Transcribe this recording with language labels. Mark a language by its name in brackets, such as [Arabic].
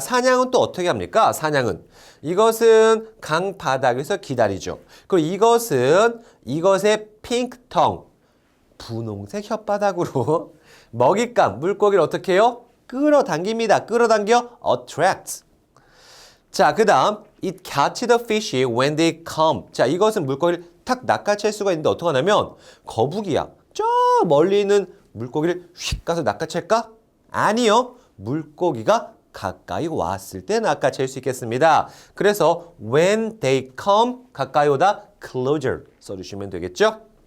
[Korean] 사냥은 또 어떻게 합니까? 사냥은. 이것은 강 바닥에서 기다리죠. 그리고 이것은 이것의 핑크텅, 분홍색 혓바닥으로 먹잇감, 물고기를 어떻게 해요? 끌어당깁니다. 끌어당겨 attract. [English] 자, 그 다음 It catch the fish when they come. [Korean] 자, 이것은 물고기를 탁 낚아챌 수가 있는데 어떻게 하냐면 거북이야. 저 멀리 있는 물고기를 휙 가서 낚아챌까? 아니요. 물고기가 가까이 왔을 때 낚아챌 수 있겠습니다. 그래서 [English] when they come [Korean] 가까이 오다 closer 써주시면 되겠죠?